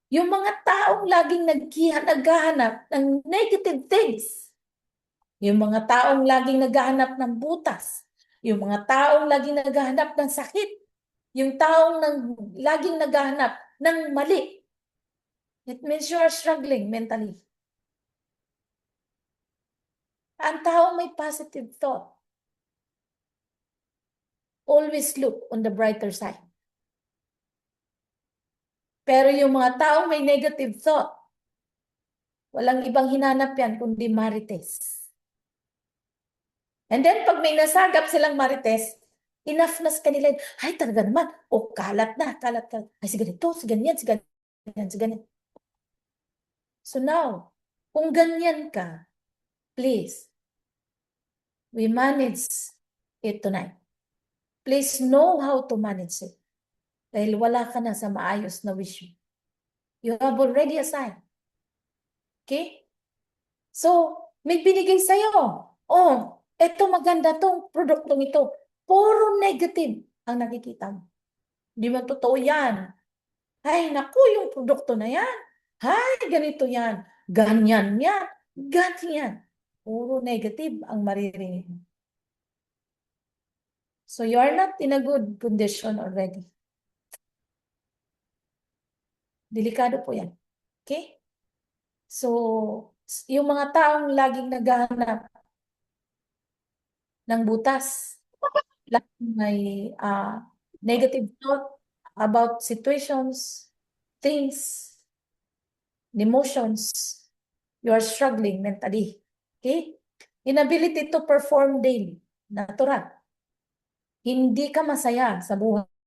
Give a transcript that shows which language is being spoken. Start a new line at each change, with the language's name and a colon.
Filipino: Yung mga taong laging naghahanap ng negative things. Yung mga taong laging naghahanap ng butas. Yung mga taong laging naghahanap ng sakit. Yung taong laging naghahanap ng mali.
English: It means you are struggling mentally.
Filipino: Ang taong may
English: positive thought, always look on the brighter side.
Filipino: Pero yung mga taong may negative thought, walang ibang hinanap yan kundi marites. And then pag may nasagap silang marites, enough na sa kanila, ay talaga naman, o kalat na, kalat. Ay si ganito, si ganyan, si ganyan, si ganyan.
English: So now,
Filipino: kung ganyan ka,
English: please, we manage it tonight. Please know how to manage it.
Filipino: Dahil wala ka na sa maayos na wisyo.
English: You have already assigned.
Filipino: Okay? So, may binigay sa'yo. Oh, eto maganda tong produktong ito. Puro negative ang nakikita mo. Hindi man totoo yan. Ay, naku, yung produkto na yan. Ay, ganito yan. Ganyan yan. Ganyan. Puro negative ang maririnig mo.
English: So, you are not in a good condition already.
Filipino: Delikado po yan. Okay? So, yung mga taong laging naghahanap ng butas, laging may
English: negative thought about situations, things, emotions, you are struggling mentally.
Filipino: Okay?
English: Inability to perform daily.
Filipino: Natural. Hindi ka masaya sa buhay.